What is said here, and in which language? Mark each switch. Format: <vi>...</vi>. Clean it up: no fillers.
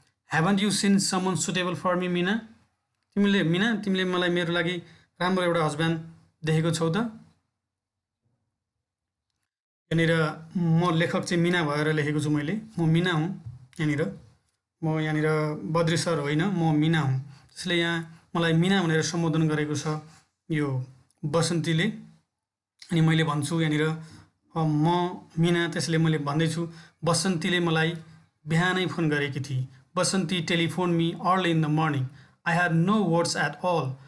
<en>Haven't you seen someone suitable for me, Mina?</en> <ne>तिमीले मलाई मेरो लागि राम्रो एउटा हस्ब्यान्ड देखेको छौ त? यहाँनिर म लेखक चाहिँ मिना भएर लेखेको छु मैले। म मिना हुँ यहाँनिर। म यहाँनिर बद्री सर होइन, म मिना हुँ। त्यसले यहाँ मलाई मिना भनेर सम्बोधन गरेको छ यो बसन्तीले। अनि मैले भन्छु यहाँनिर म मिना, त्यसले मैले भन्दैछु बसन्तीले मलाई बिहानै फोन गरेकी थिए।</ne> <en>Basanti telephone me early in the morning. I had no words at all.</en>